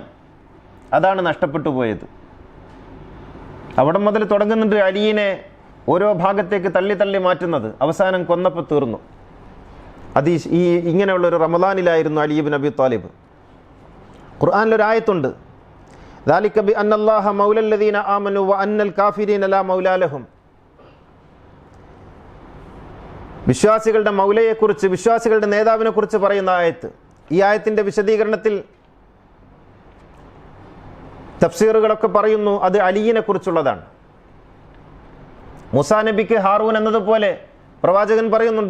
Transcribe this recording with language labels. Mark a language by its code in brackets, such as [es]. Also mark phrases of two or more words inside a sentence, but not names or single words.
[ml] അതാണ് നഷ്ടപ്പെട്ടു പോയത്. അവിടെ മുതൽ തുടങ്ങുന്നുണ്ട് അലിയിനെ ഓരോ ഭാഗത്തേക്ക് തള്ളി തള്ളി മാറ്റുന്നത്. അവസാനം കൊന്നപ്പോൾ തീർന്നു. അത് ഈ ഇങ്ങനെയുള്ളൊരു റമദാനിലായിരുന്നു അലി ഇബ്നു അബി ത്വാലിബ്. ഖുർആനിലൊരായത്തുണ്ട്, [ar] ذَلِكَ بِأَنَّ اللَّهَ مَوْلَى الَّذِينَ آمَنُوا وَأَنَّ الْكَافِرِينَ لَا مَوْلَى لَهُمْ. [ml] വിശ്വാസികളുടെ മൗലയെക്കുറിച്ച്, വിശ്വാസികളുടെ നേതാവിനെ കുറിച്ച് പറയുന്ന ആയത്ത്. ഈ ആയത്തിൻ്റെ വിശദീകരണത്തിൽ തഫ്സീറുകളൊക്കെ പറയുന്നു അത് അലിയിനെ കുറിച്ചുള്ളതാണ്. മൂസാ നബിക്ക് ഹാറൂൻ എന്നതുപോലെ പ്രവാചകൻ പറയുന്നുണ്ട്.